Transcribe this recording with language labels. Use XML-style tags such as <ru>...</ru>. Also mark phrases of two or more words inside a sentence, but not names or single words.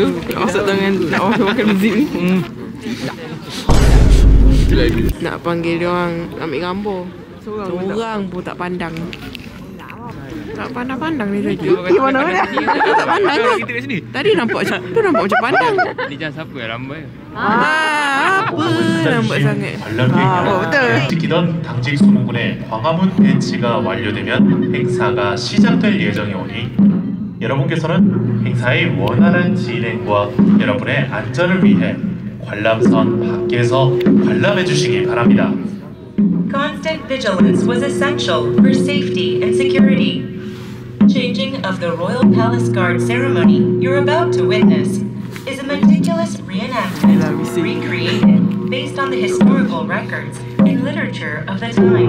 <ms>Nak masuk tangan, nak makan zip ni. Nak panggil dia orang ambil gambar. Seorang pun tak pandang. Tak pandang ni saja. Mana mana? Tak pandang tu. Kita kat sini. Tadi nampak macam pandang. Ni jangan siapa yang lambai. Apa lambat sangat. betul.</ms> <ko>지키던 당직 소모군의 광화문 배치가 완료되면 행사가 시작될 예정이 오니 여러분께서는 행사의 원활한 진행과 여러분의 안전을 위해 관람선 밖에서 관람해 주시기 바랍니다.</ko> <en>constant vigilance was essential for safety and security. Changing of the Royal Palace Guard ceremony you're about to witness is a meticulous reenactment recreated based on the historical records and literature of the time.</en>